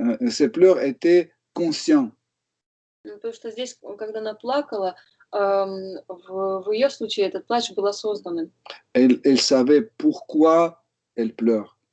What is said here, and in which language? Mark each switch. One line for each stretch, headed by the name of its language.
French: ses pleurs étaient conscients.
Russian: Потому что здесь, когда она плакала, в ее случае этот плач был осознанным.
French: Elle savait pourquoi elle pleure.